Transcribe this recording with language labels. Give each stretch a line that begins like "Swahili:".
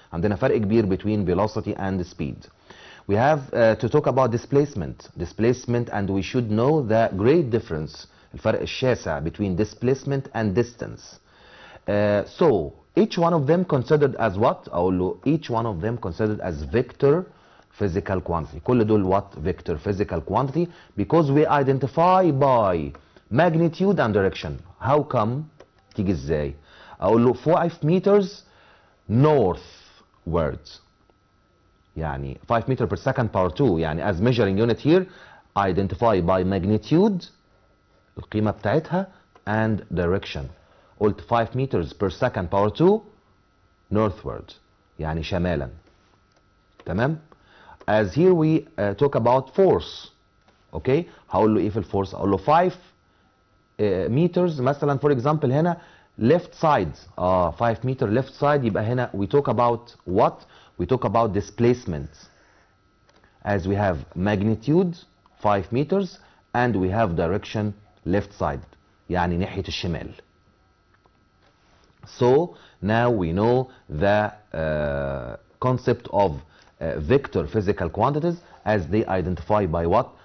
Arabic: عندنا فرق كبير
English: between velocity and speed. We have to talk about displacement, and we should know the great difference,
Arabic: الفرق الشاسع
English: between displacement and distance. So each one of them considered as what?
Arabic: أقول له
English: each one of them considered as vector physical quantity.
Arabic: كل دول
English: what? Vector physical quantity, because we identify by magnitude and direction. How come?
Arabic: تيجي ازاي؟ أقول له
English: 5 meters northwards. يعني 5 meter per second power 2. يعني as measuring unit here identify by magnitude
Arabic: القيمة بتاعتها
English: and direction. قلت 5 meters per second power 2 northward
Arabic: يعني شمالا. تمام.
English: As here we talk about force. okay.
Arabic: هقول له ايه في الفورس؟ اقول له 5 meters مثلا
English: for example
Arabic: هنا
English: left side. 5 meter left side.
Arabic: يبقى هنا
English: we talk about what? We talk about displacement. As we have magnitude 5 meters and we have direction left side
Arabic: يعني ناحية الشمال.
English: So now we know the concept of vector physical quantities as they identify by what?